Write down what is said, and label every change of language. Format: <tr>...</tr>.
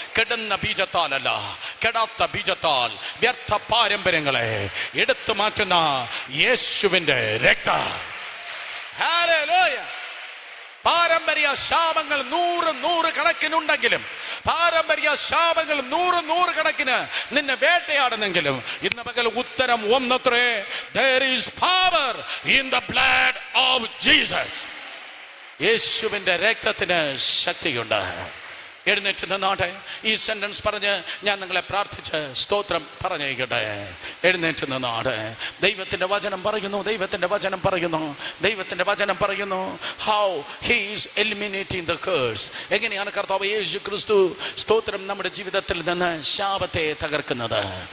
<ml>കെടുന്ന ബീജത്താലല്ല, കെടാത്ത ബീജത്താൽ വ്യർത്ഥ പാരമ്പര്യങ്ങളെ എടുത്തു മാറ്റുന്ന യേശുവിന്റെ രക്തം. ഹല്ലേലൂയ. പാരമ്പര്യ ശാപങ്ങൾ 100 കണക്കിനുണ്ടെങ്കിലും, പാരമ്പര്യ ശാപങ്ങൾ 100 കണക്കിന് നിന്നെ വേട്ടയാടുന്നെങ്കിലും ഇന്ന് പകൽ ഉത്തരം ഒന്നത്രേ.</ml> <en>There is power in the blood of Jesus.</en> <ml>യേശുവിന്റെ രക്തത്തിന് ശക്തിയുണ്ട്. എഴുന്നേറ്റ് നിന്നാട്ടെ. ഈ സെന്റൻസ് പറഞ്ഞ് ഞാൻ നിങ്ങളെ പ്രാർത്ഥിച്ച് സ്തോത്രം പറഞ്ഞേക്കട്ടെ. എഴുന്നേറ്റ് നിന്നാട്ടെ. ദൈവത്തിന്റെ വചനം പറയുന്നു, ദൈവത്തിന്റെ വചനം പറയുന്നു, ദൈവത്തിന്റെ വചനം പറയുന്നു.</ml> <en>How he is eliminating the curse.</en> <ml>എങ്ങനെയാണ് കർത്താവ് യേശു ക്രിസ്തു സ്തോത്രം നമ്മുടെ ജീവിതത്തിൽ നിന്ന് ശാപത്തെ തകർക്കുന്നത്?</ml>